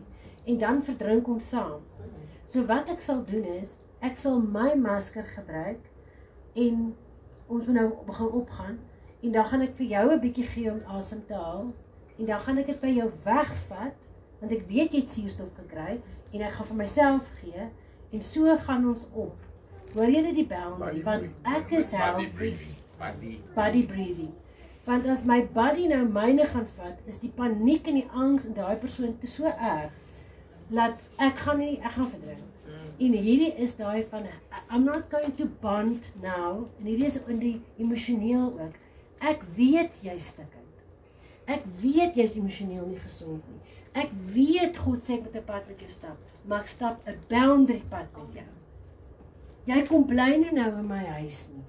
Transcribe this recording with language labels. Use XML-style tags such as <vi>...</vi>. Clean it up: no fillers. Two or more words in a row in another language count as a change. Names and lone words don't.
<af>En dan verdrink ons saam. So wat ek sal doen is, ek sal my masker gebruik, en ons moet nou begin opgaan, en dan gaan ek vir jou 'n bietjie gee om asem te haal, en dan gaan ek dit by jou wegvat, want ek weet jy het suurstof gekry, en ek gaan vir myself gee, en so gaan ons op. Hoor jy die boundary, want ek is healthy,</af> <en>body breathing.</en> <af>Want as my body nou myne gaan vat, is die paniek en die angs in daai persoon te so erg, dat ek gaan verdrink. En hierdie is daai van,</af> <en>I'm not going to bond now,</en> <af>en hierdie is in die emosioneel ook. Ek weet jy stikkend. Ek weet jy is emosioneel nie gesond nie. Ek weet God sê ek moet 'n pad met jou stap, maar ek stap 'n boundary pad met jou. Jy kom bly nie nou in my huis nie.</af>